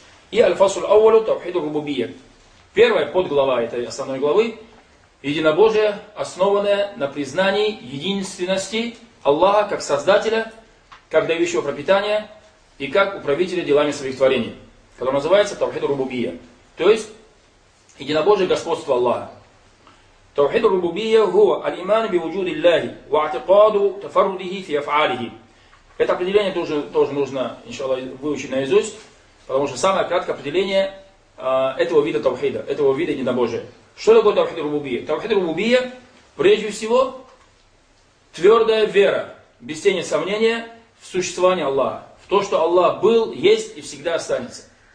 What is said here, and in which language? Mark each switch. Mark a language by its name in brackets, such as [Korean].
[Russian] И «Аль-Фасуль Ауалу Тавхиду Рубубия». Первая подглава этой основной главы – единобожие, основанное на признании единственности Аллаха как Создателя, как дающего пропитания и как управителя делами своих творений, которое называется «Тавхиду Рубубия». То есть, единобожие господства Аллаха. [Arabic] توحيد الربوبية هو الإيمان بوجود الله واعتقاد تفرده في أفعاله. [Russian] Это определение тоже нужно, иншаллах, выучить наизусть, потому что самое краткое определение этого вида тавхида, этого вида единобожия. Что такое тавхид рубубия? Тавхид рубубия, прежде всего, твердая вера, без тени сомнения, в существование Аллаха, в то, что Аллах был, есть и всегда останется.